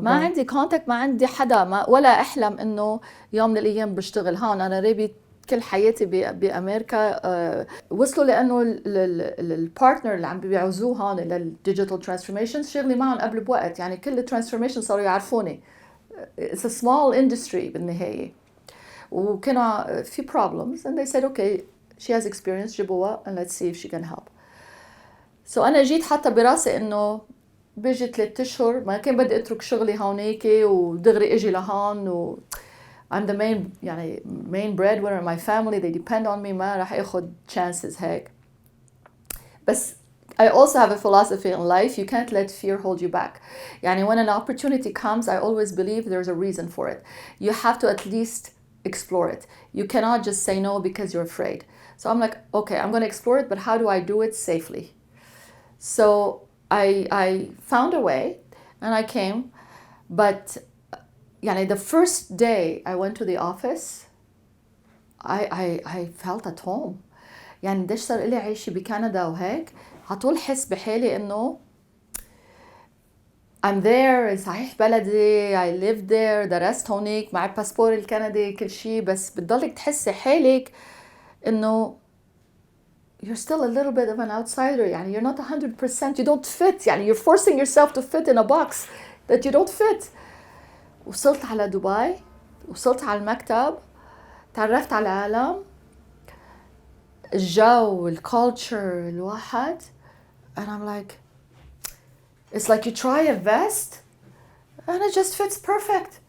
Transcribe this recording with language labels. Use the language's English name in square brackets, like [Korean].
[Arabic] ما عندي contact، ما عندي حدا، ولا احلم انه يوم من الايام بشتغل هون. انا ريبي كل حياتي بامريكا. وصلوا لانه البارتنر اللي عم بيعوزوه هون للديجيتال ترانسفورميشن شغلي معهم قبل بوقت، يعني كل الترانسفورميشن صاروا يعرفوني. [English] It's a small industry [Arabic] بالنهايه. وكانوا في [English] problems and they said okay she has experience [Arabic] جيبوها [English] and let's see if she can help. [Arabic] So أنا جيت حتى براسي إنه بيجي 3 أشهر، ما كان بدي أترك شغلي هونيك ودغري إجي لهون و [English] I'm the main [Arabic] يعني [English] main breadwinner in my family, they depend on me، [Arabic] ما راح أخذ chances هيك. بس [English] I also have a philosophy in life, you can't let fear hold you back. [Arabic] يعني [English] when an opportunity comes, I always believe there's a reason for it. You have to at least explore it. You cannot just say no because you're afraid. So I'm like, okay, I'm going to explore it, but how do I do it safely? So I found a way and I came, but [Arabic] يعني [English] the first day I went to the office, I felt at home. [Arabic] يعني قديش صار لي عايشة بكندا وهيك، عطول حس بحالي إنه [English] I'm there، [Arabic] صحيح بلدي، [English] I live there، [Arabic] درست هونيك مع الباسبور الكندي كل شيء، بس بتضلك تحسي حالك إنه [English] you're still a little bit of an outsider. [Arabic] يعني [English] you're not 100%, you don't fit. يعني you're forcing yourself to fit in a box that you don't fit. [Arabic] وصلت على دبي، وصلت على المكتب، تعرفت على العالم، الجو، الكالتشر، الواحد، [English] and I'm like, it's like you try a vest and it just fits perfect.